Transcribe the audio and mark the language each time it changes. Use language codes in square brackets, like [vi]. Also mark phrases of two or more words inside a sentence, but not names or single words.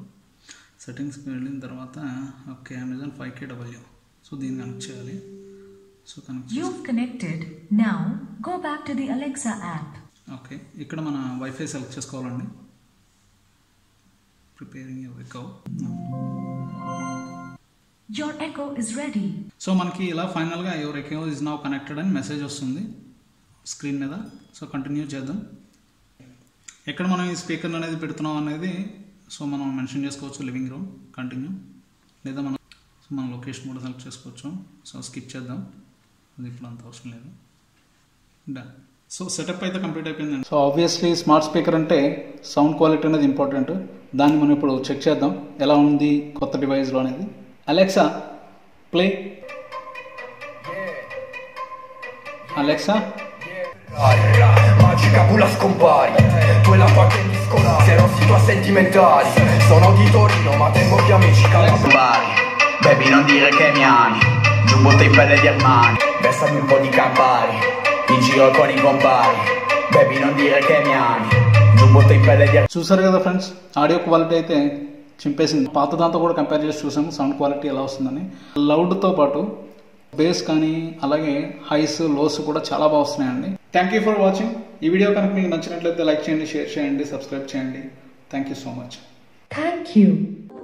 [te] సెట్టింగ్స్కి వెళ్ళిన తర్వాత ఓకే అమెజాన్ 5KW. సో దీన్ని కనెక్ట్ చేయాలి. సో [en] Connected. Now go back to the Alexa app. [te] ఓకే, ఇక్కడ మన వైఫై సెలెక్ట్ చేసుకోవాలండి. [en] Preparing your Echo. Your echo is ready. [te] సో మనకి ఇలా ఫైనల్గా [en] your Echo is now connected [te] అని మెసేజ్ వస్తుంది స్క్రీన్ మీద. సో కంటిన్యూ చేద్దాం. ఎక్కడ మనం ఈ స్పీకర్ అనేది పెడుతున్నాం అనేది సో మనం మెన్షన్ చేసుకోవచ్చు. [en] living room, [te] కంటిన్యూ, లేదా మన లొకేషన్ కూడా సెలెక్ట్ చేసుకోవచ్చు. సో స్కిప్ చేద్దాం, అది ఇప్పుడు అంత అవసరం లేదు. డన్. సో సెటప్ అయితే కంప్లీట్ అయిపోయిందండి. సో ఆబ్వియస్లీ [en] smart speaker [te] అంటే [en] sound quality [te] అనేది ఇంపార్టెంట్. దాన్ని మనం ఇప్పుడు చెక్ చేద్దాం ఎలా ఉంది కొత్త డివైస్లో అనేది. [en] Alexa play. Alexa [it] magica pula scompari, quella parte discolare, se non si tua sentimentali, sono di Torino ma tengo più amici calabari, baby non dire che mi ami, giubbotto in pelle di Armani, versami un po' di Campari, in giro con i compari, baby non dire che mi ami, giubbotto in pelle di Armani. [te] చూసారు కదా ఫ్రెండ్స్, [en] audio quality [te] అయితే చింపేసింది. పాత దాంతో కూడా కంపేర్ చేసి చూసాము [en] sound quality [te] ఎలా వస్తుందని. లౌడ్తో పాటు బేస్ కానీ అలాగే [en] highs lows [te] కూడా చాలా బాగా వస్తున్నాయండి. [en] Thank you for watching. [te] ఈ వీడియో కనుక మీకు నచ్చినట్లయితే లైక్ చేయండి, షేర్ చేయండి, సబ్స్క్రైబ్ చేయండి. [en] Thank you so much. Thank you.